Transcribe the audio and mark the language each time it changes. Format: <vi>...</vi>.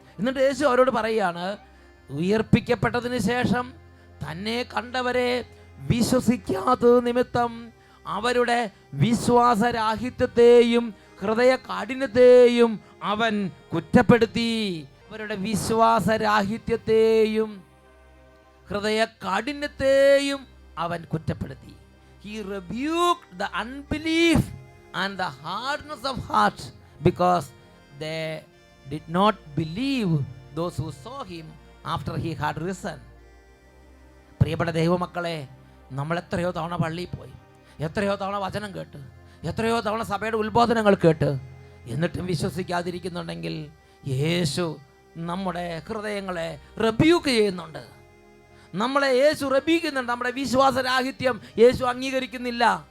<ml>എന്നിട്ട് യേശു അവരോട് പറയുകയാണ്, ഉയർപ്പിക്കപ്പെട്ടതിന് ശേഷം തന്നെ കണ്ടവരെ വിശ്വസിക്കാത്തത് നിമിത്തം അവരുടെ വിശ്വാസരാഹിത്യത്തെയും ഹൃദയ കാഠിന്യത്തെയും അവൻ കുറ്റപ്പെടുത്തി. അവരുടെ വിശ്വാസരാഹിത്യത്തെയും ഹൃദയ കാഠിന്യത്തെയും അവൻ കുറ്റപ്പെടുത്തി.</ml> <en>He rebuked the unbelief and the hardness of heart because they did not believe those who saw him after he had risen.</en> <ml>പ്രിയപ്പെട്ട ദൈവമക്കളെ, നമ്മൾ എത്രയോ തവണ പള്ളിയിൽ പോയി, എത്രയോ തവണ വചനം കേട്ട്, എത്രയോ തവണ സഭയുടെ ഉത്ബോധനങ്ങൾ കേട്ട്, എന്നിട്ടും വിശ്വസിക്കാതിരിക്കുന്നുണ്ടെങ്കിൽ യേശു നമ്മുടെ ഹൃദയങ്ങളെ റെബ്യൂക്ക് ചെയ്യുന്നുണ്ട്. നമ്മളെ യേശു റെബ്യൂക്കുന്നുണ്ട്. നമ്മുടെ വിശ്വാസരാഹിത്യം യേശു അംഗീകരിക്കുന്നില്ല.</ml>